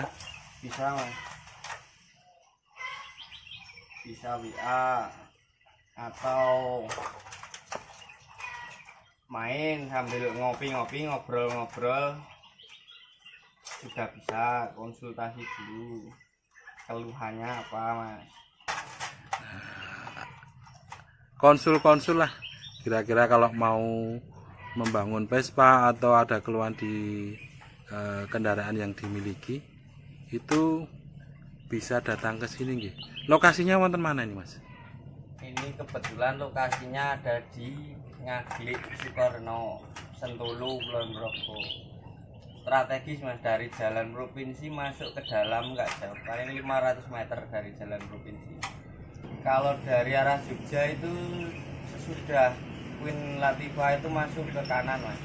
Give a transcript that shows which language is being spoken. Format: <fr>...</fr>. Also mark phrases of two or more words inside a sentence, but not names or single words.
<id>Bisa mas, bisa WA atau main sambil ngopi-ngopi, ngobrol-ngobrol juga bisa, konsultasi dulu keluhannya apa mas. Konsul-konsul lah, kira-kira kalau mau membangun Vespa atau ada keluhan di kendaraan yang dimiliki, itu bisa datang ke sini nggih. Lokasinya</id> <jv>wonten mana</jv> <id>ini mas? Ini kebetulan lokasinya ada di Ngaglik Sukarno, Sentulu, Kulon Progo. Strategis mas, dari jalan provinsi masuk ke dalam nggak jauh, paling 500 meter dari jalan provinsi. Kalau dari arah Jogja itu sesudah Queen Latifah itu masuk ke kanan mas.</id>